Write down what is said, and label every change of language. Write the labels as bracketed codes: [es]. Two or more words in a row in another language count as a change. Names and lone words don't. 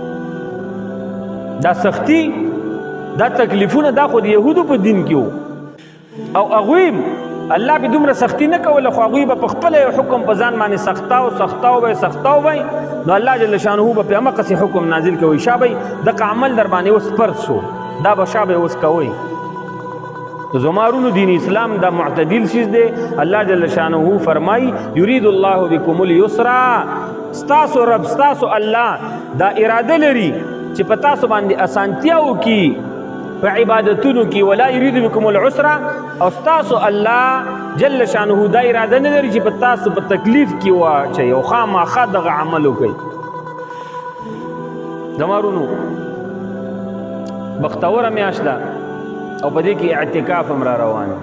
[ps] دا سختی، دا تکلیفونه، دا خو د یهودو په دین کې وو او هغوی الله به دومره سختی نه کوله، خو هغوی به په خپله یو حکم په ځان باندې سختاو به نو الله جل شانه به په همقسې حکم نازل کوي. شابه دغه عمل در باندې اوس فرض شو، دا به شابه اوس کوئ. زمارونو دین اسلام دا معتدل چیز دی. الله جل شانه فرمای [ar] یرید الله بكم اليسر. [ps] ستاسو رب، ستاسو الله دا اراده لري چې په تاسو باندې اسانتیا وکړي په عبادتونو کې، [ar] ولا یرید بكم العسر. [ps] او ستاسو الله جل شانه دا اراده نه لري چې په تاسو په تکلیف کې واچي او خامخا دغه عمل وکړي. زمارونو بختوره میاشت ده او په دې کې اعتکاف هم را روان دی.